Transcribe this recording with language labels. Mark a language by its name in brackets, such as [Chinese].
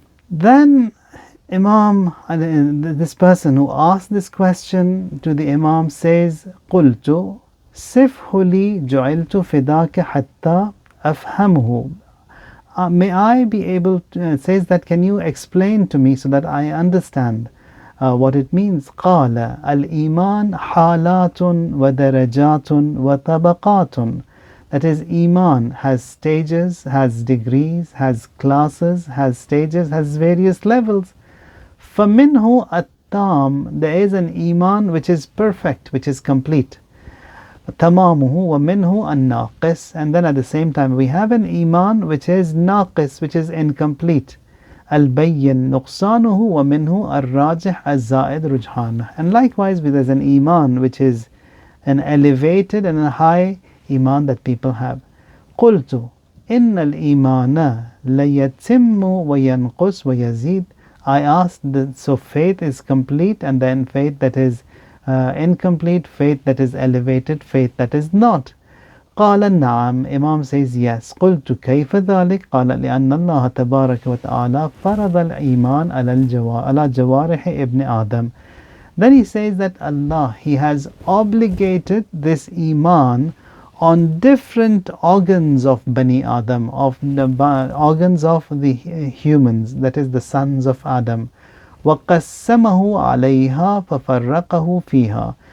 [English] Then Imam, this person who asked this question to the Imam says, [Arabic] قُلْتُ صِفْهُ لِي جُعِلْتُ فِدَاكَ حَتَّى أَفْهَمْهُ. [English] May I be able to, says that, can you explain to me so that I understand what it means? [Arabic] قال الإيمان حالات ودرجات وطبقات. [English] That is, Iman has stages, has degrees, has classes, has stages, has various levels. [Arabic] فَمِنْهُ التَّامُ, [English] there is an Iman which is perfect, which is complete. [Arabic] تَمَامُهُ وَمِنْهُ النَّاقِص, [English] and then at the same time we have an Iman which is naqis, which is incomplete. [Arabic] الْبَيِّن نُقْصَانُهُ وَمِنْهُ الرَّاجِحْ الزَّائِدْ رُجْحَانُ. [English] And likewise there's an Iman which is an elevated and a high Iman that people have. [Arabic] قُلْتُ إِنَّ الْإِيمَانَ لَيَتِمُّ وَيَنْقُصْ وَيَزِيدُ. [English] I asked, so faith is complete, and then faith that is incomplete, faith that is elevated, faith that is not. [Arabic] قال نعم. [English] Imam says yes. [Arabic] قلت كيف ذلك؟ قال لأن الله تبارك وتعالى فرض الإيمان على جوارح ابن آدم. [English] Then he says that Allah, He has obligated this Iman on different organs of Bani Adam, of the organs of the humans, that is the sons of Adam. [Arabic] وَقَسَّمَهُ عَلَيْهَا فَفَرَّقَهُ فِيهَا.